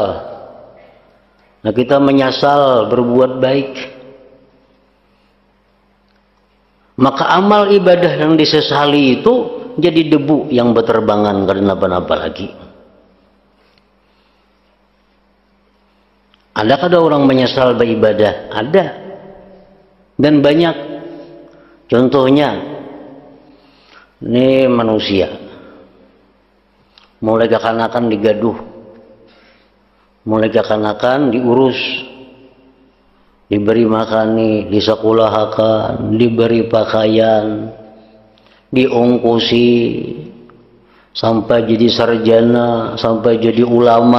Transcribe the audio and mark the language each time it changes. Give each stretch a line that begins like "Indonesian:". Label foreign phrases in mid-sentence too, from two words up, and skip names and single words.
Indonesian: Nah, kita menyesal berbuat baik, maka amal ibadah yang disesali itu jadi debu yang berterbangan karena apa-apa lagi. Adakah ada orang menyesal beribadah? Ada. Dan banyak contohnya, ini manusia mulai kekanakan digaduh, mulai kekanakan diurus, diberi makani, disekolahakan, diberi pakaian, diongkosi sampai jadi sarjana, sampai jadi ulama.